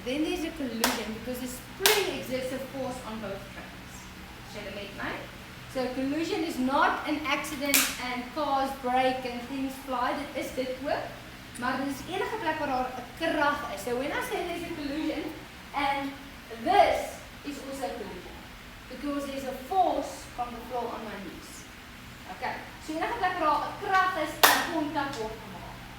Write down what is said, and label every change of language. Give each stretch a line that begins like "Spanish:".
English: Then there's a collision because the spring exerts a force on both trains. Shall I make mine? So collision is not an accident and cars break and things fly.
Afrikaans: Dit is dit ook. Maar dit is enige plek waar daar 'n krag is.
English: So when I say there's a collision, and this is also a collision, because there's a force from the floor on my knees.
Afrikaans: Okay, so enige plek waar daar 'n krag is, en kontak word gemaak.